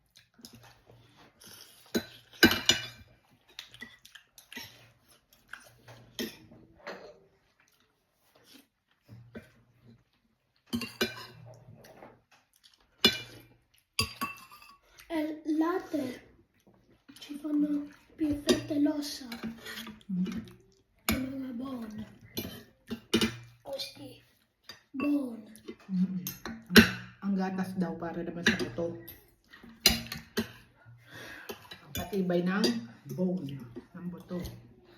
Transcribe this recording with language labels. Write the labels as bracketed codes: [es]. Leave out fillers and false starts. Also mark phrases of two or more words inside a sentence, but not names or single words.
[it] E il latte ci fanno più forte l'ossa. Mm. E non è buono. Così. Buono. Mm. [tl] Ang gatas daw para naman sa buto. Ang patibay ng bone, ng buto.